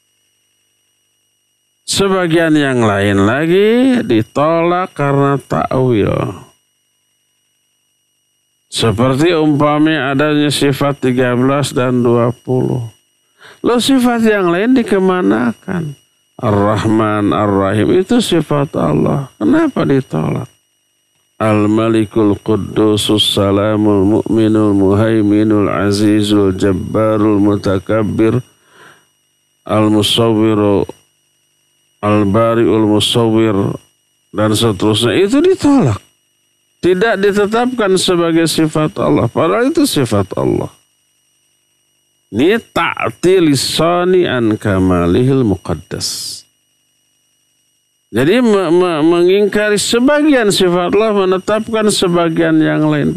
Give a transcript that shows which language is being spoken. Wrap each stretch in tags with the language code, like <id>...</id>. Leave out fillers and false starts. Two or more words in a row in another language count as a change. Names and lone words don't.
<id>Sebagian yang lain lagi ditolak karena ta'wil. Seperti umpamanya adanya sifat 13 dan 20. Loh, sifat yang lain dikemanakan? Ar-Rahman, Ar-Rahim itu sifat Allah. Kenapa ditolak?</id> <ar>الملك القدوس السلام المؤمن المهيمن العزيز الجبار المتكبر المصور البارئ المصور,</ar> <id>dan seterusnya, itu ditolak. Tidak ditetapkan sebagai sifat Allah, padahal itu sifat Allah.</id> <ar>Ini تعطيل صانعا كماله المقدس.</ar> <id>Jadi mengingkari sebagian sifat Allah, menetapkan sebagian yang lain.</id>